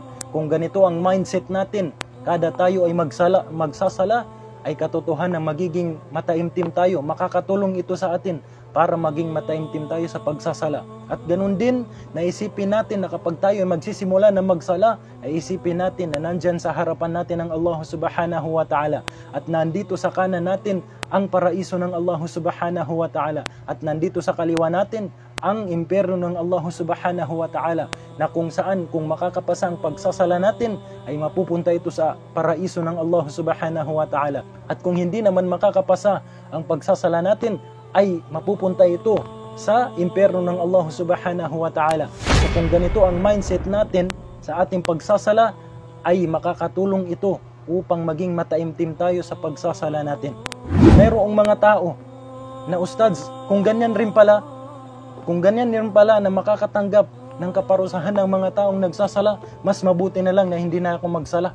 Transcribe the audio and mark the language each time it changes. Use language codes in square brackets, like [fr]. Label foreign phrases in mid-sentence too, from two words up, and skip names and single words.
[tl] Kung ganito ang mindset natin, kada tayo ay magsasala, ay katotohanan na magiging mataimtim tayo. Makakatulong ito sa atin para maging mataimtim tayo sa pagsasala. At ganun din, naisipin natin na kapag tayo ay magsisimula na magsala, ay isipin natin na nandyan sa harapan natin ang Allah [ar] سبحانه وتعالى. [tl] At nandito sa kanan natin ang paraiso ng Allah [ar] سبحانه وتعالى. [tl] At nandito sa kaliwa natin ang impyerno ng Allah [ar] سبحانه وتعالى, [tl] na kung saan, kung makakapasa ang pagsasala natin, ay mapupunta ito sa paraiso ng Allah [ar] سبحانه وتعالى. [tl] At kung hindi naman makakapasa ang pagsasala natin, ay mapupunta ito sa impyerno ng Allah [ar] سبحانه وتعالى. [tl] So kung ganito ang mindset natin sa ating pagsasala, ay makakatulong ito upang maging mataimtim tayo sa pagsasala natin. Mayroong mga tao na, ustads, kung ganyan rin pala na makakatanggap ng kaparusahan ng mga taong nagsasala, mas mabuti na lang na hindi na ako magsala.